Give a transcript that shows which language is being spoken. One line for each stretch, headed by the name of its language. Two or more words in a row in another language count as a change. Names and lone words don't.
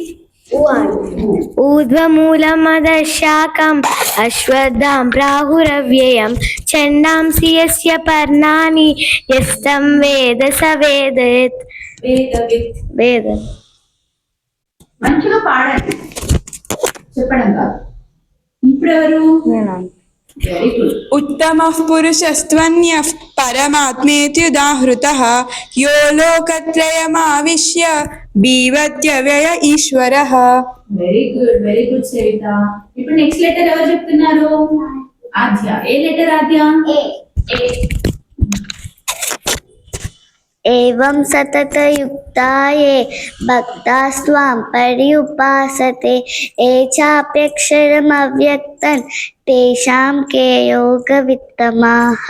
Sanskrit: ఊర్ధ్వమూలమదశాకం అశ్వత్థాం ప్రాహురవ్యయం ఛందాంసి యస్య పర్ణాని యస్తం వేద స వేదేత్. వేద
Telugu: మంచిగా పాడండి, చెప్పడం కాదు. ఇప్పుడు ఎవరు?
English: very good.
Sanskrit: उत्तमः पुरुषस्त्वन्यः परमात्मेत्युदाहृतः यो लोकत्रयमाविश्य बीवत्यव्यय ईश्वरः.
English: very good, very good సవిత.
Telugu: ఇప్పుడు
English: next letter
Telugu: ఎవరు చెప్తున్నారు? ఆద్య. ఏ లెటర్ ఆద్య?
Sanskrit: ఏవం సతతయుక్తాయే భక్తాస్త్వాం పర్యుపాసతే ఏ చాప్యక్షరమవ్యక్తం తేషాం కే యోగవిత్తమాః.